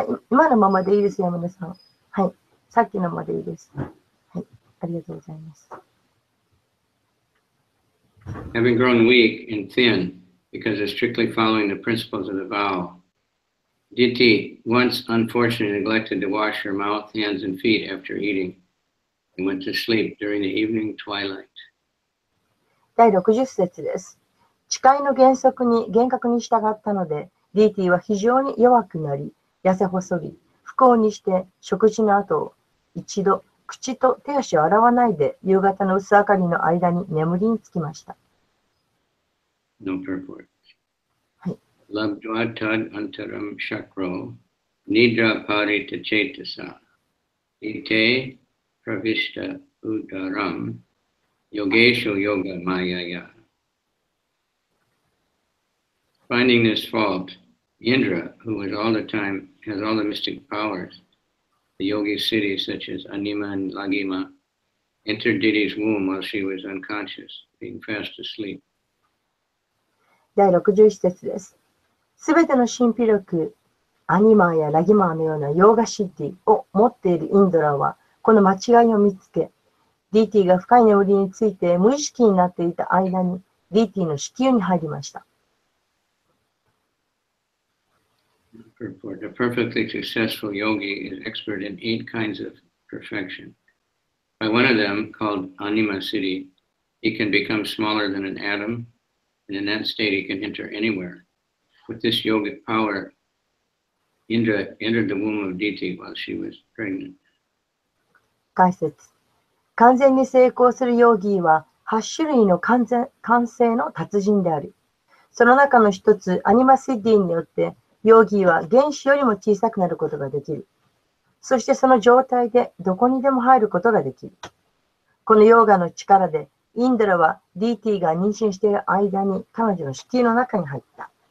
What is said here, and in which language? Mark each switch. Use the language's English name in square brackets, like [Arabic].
[Japanese] 今のままでいいです、山田さん。はい、さっきのままでいいです。はい、ありがとうございます。 [English] Having grown weak and thin because of strictly following the principles of the vow, Diti once unfortunately neglected to wash her mouth, hands, and feet after eating and went to sleep during the evening twilight. [Japanese] 第60節です。誓いの厳格に従ったので、DT は非常に弱くなり、痩せ細り、不幸にして食事の後、一度口と手足を洗わないで夕方の薄明かりの間に眠りにつきました。 [English] No purport. [Japanese] はい。 [Sanskrit] Labdvatad antaram shakro nidra parita chetasa ite pravishta udaram yogesho yoga mayaya. [English] Finding this fault, Indra, who has all the mystic powers, the yogi cities such as Anima and Lagima, entered Diti's womb while she was unconscious, being fast asleep. [Japanese] 第61節です。すべての神秘力、アニマーやラギマーのようなヨーガシティを持っているインドラは、この間違いを見つけ、DT が深い眠りについて無意識になっていた間に、DT の子宮に入りました。 [English] Purport. A perfectly successful yogi is expert in 8 kinds of perfection. By one of them, called Anima Siddhi, he can become smaller than an atom, and in that state he can enter anywhere. With this yogic power, Indra entered the womb of Diti while she was pregnant. [Japanese] 解説。完全に成功するヨギーは8種類の完成の達人である。その中の一つ、アニマシッディによって、ヨギーは原子よりも小さくなることができる。そしてその状態でどこにでも入ることができる。このヨーガの力で、インドラは DT が妊娠している間に彼女の子宮の中に入った。